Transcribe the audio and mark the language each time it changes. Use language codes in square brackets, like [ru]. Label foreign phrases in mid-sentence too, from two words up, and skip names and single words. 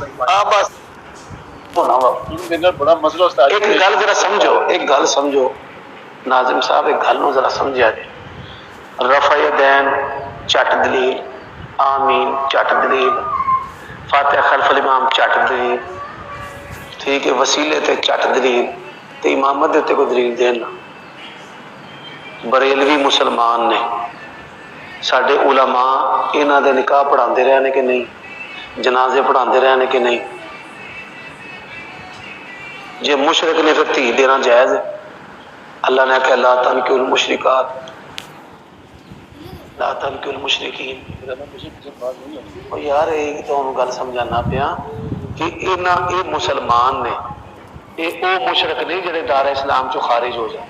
[pa] ہاں بس بڑا مسئلہ استاد ایک گل ذرا سمجھو، ایک گل سمجھو ناظم صاحب، ایک گل نو ذرا سمجھا جائے. رفع دین چٹ دلیل، آمین چٹ دلیل، فاتحہ خلف الامام چٹ دلیل، ٹھیک ہے، وسیلے تے چٹ دلیل، تے امامت دے تے کوئی دلیل دین. بریلوی مسلمان نے، ساڈے علماء انہاں دے نکاح پڑھاندے رہے نے کہ نہیں، جنازے پڑھاندے رہے نے کہ نہیں؟ جے مشرک نے پھر دھی دینا جائز ہے؟ اللہ نے کہا [ar] لا تنکحوا المشرکات، لا تنکحوا المشرکین. [pa] او یار ایک تو گل سمجھانا پیا کہ یہ مسلمان نے، یہ او مشرک نہیں جڑے دار اسلام چو خارج ہو جائے.